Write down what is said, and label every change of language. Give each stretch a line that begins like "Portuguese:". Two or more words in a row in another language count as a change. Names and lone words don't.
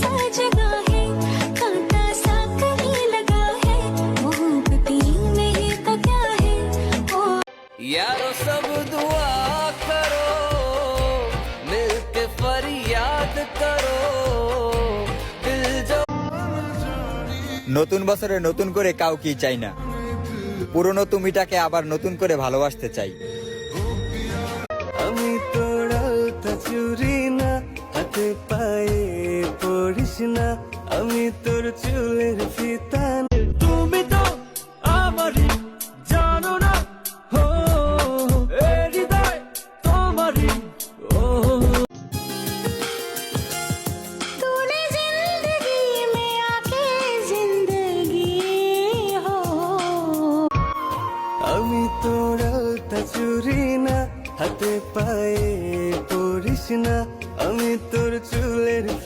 Hindi: जगह है, कांटा सा कहीं लगा है, मोहब्बती में ही तो क्या है ओ यारो सब दुआ करो, मिलके फरियाद करो, दिल जो
Bangla: নতুন বছরে নতুন করে কাউকে চাই না, পুরনো তুমিটাকে আবার নতুন করে ভালোবাসতে চাই। আমি তোর আলতা চুরি না, হাতে পায়ে পড়িস না, আমি তোর চুলের ফিতা না। তুমি তো আমারই জানো না, হো এ হৃদয় তোমারই ও।
Hindi: तूने जिंदगी में आके जिंदगी हो
Bangla: আমি তোর আলতা চুরি না, হাতে পায়ে পড়িস না, আমি তোর চুলের